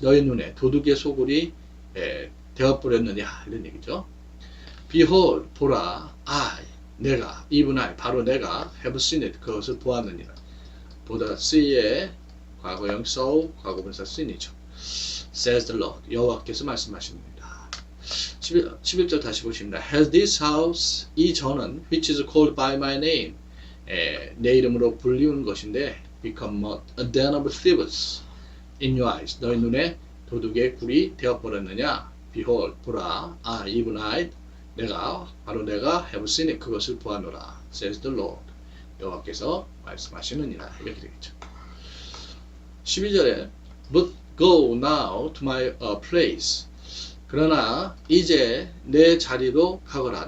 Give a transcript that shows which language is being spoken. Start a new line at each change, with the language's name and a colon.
Korean: 너의 눈에 도둑의 소굴이 되어버렸느냐 이런 얘기죠.
English: Behold,
Korean: 보라,
English: I,
Korean: 내가,
English: even I,
Korean: 바로 내가
English: have seen it,
Korean: 그것을 보았느니라. 보다 see의 과거형 saw, 과거분사 seen이죠.
English: says the Lord,
Korean: 여호와께서 말씀하십니다. 11절 다시 보십니다.
English: Has this house,
Korean: 이 전은
English: which is called by my name,
Korean: 내 이름으로 불리우는 것인데
English: become a den of thieves in your eyes,
Korean: 너희 눈에 도둑의 굴이 되어버렸느냐.
English: Behold,
Korean: 보라,
English: I, even I,
Korean: 내가, 바로 내가
English: have seen it,
Korean: 그것을 보아노라.
English: says the Lord,
Korean: 여호와께서 말씀하시느니라. 이렇게 되겠죠. 12절에
English: But go now to my place.
Korean: 그러나 이제 내 자리로 가거라.